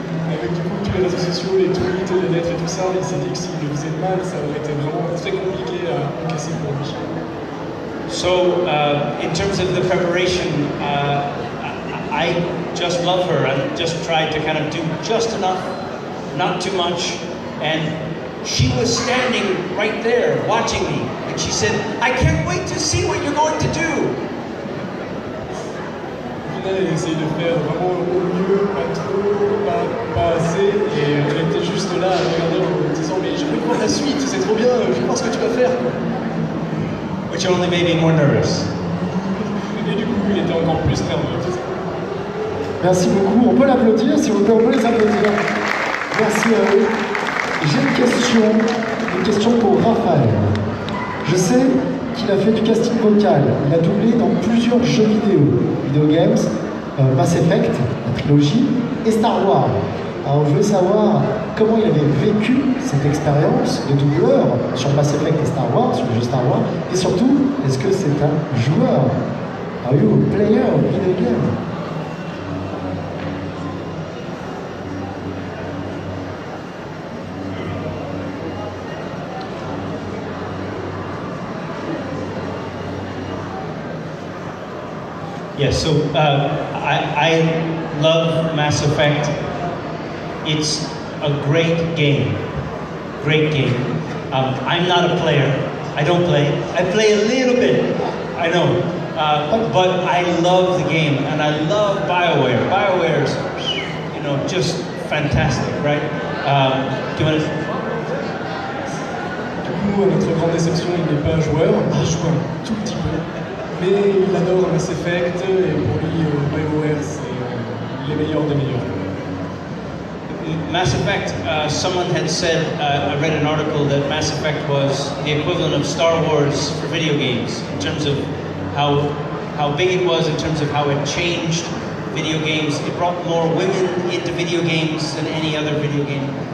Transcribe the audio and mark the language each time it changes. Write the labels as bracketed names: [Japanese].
[French] avec du coup tous les réseaux sociaux, les tweets, les lettres et tout ça, il s'est dit que s'il le faisait mal, ça aurait été vraiment très compliqué à casser pour lui. [English] So, in terms of the preparation, I just love her. I just tried to kind of do just enough, not too much. And she was standing right there watching me. And she said, I can't wait to see what you're going to do. [French] Au final, elle a essayé de faire vraiment au mieux, pas trop, pas assez. Et elle était juste là à regarder en disant, mais je veux voir la suite, c'est trop bien, je veux voir ce que tu vas faire. [English] Which only made me more nervous. [French] Et du coup, il était encore plus nerveux. Merci beaucoup. On peut l'applaudir, s'il vous plaît, on peut les applaudir. Merci à eux. J'ai une question pour Raphaël. Je sais qu'il a fait du casting vocal. Il a doublé dans plusieurs jeux vidéo games, Mass Effect, la trilogie, et Star Wars. Alors je veux savoir comment il avait vécu cette expérience de doubleur sur Mass Effect et Star Wars, sur le jeu Star Wars, et surtout, est-ce que c'est un joueur? [English] Are you a player of video game? Yes, so I love Mass Effect. It's a great game. Great game. I'm not a player. I don't play. I play a little bit. I know. But I love the game, and I love BioWare. BioWare's, just fantastic, right? Do you want to... [French] Du coup, à notre grande déception, il n'est pas joueur. Il joue un tout petit peu. Mais il adore Mass Effect, et pour lui, BioWare, c'est les meilleurs des meilleurs. [English] Mass Effect, someone had said, I read an article that Mass Effect was the equivalent of Star Wars for video games, in terms of how how big it was in terms of how it changed video games. It brought more women into video games than any other video game.